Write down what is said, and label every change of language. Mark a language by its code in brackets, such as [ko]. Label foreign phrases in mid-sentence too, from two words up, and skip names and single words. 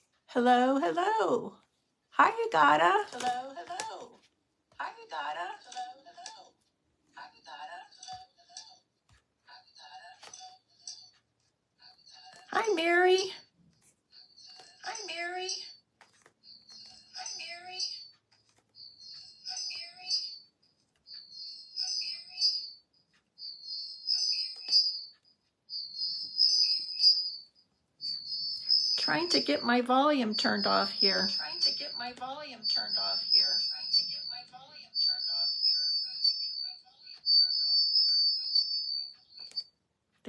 [en] Hello, hello. Hi, Agata. Hello, hello. Hi, Agata. Hello, hello. Hi, Agata. Hi, Mary. Hi, Mary. Hi, Mary. Hi, Mary. Trying to get my volume turned off here. Trying to get my volume turned off here. Trying to get my volume turned off here.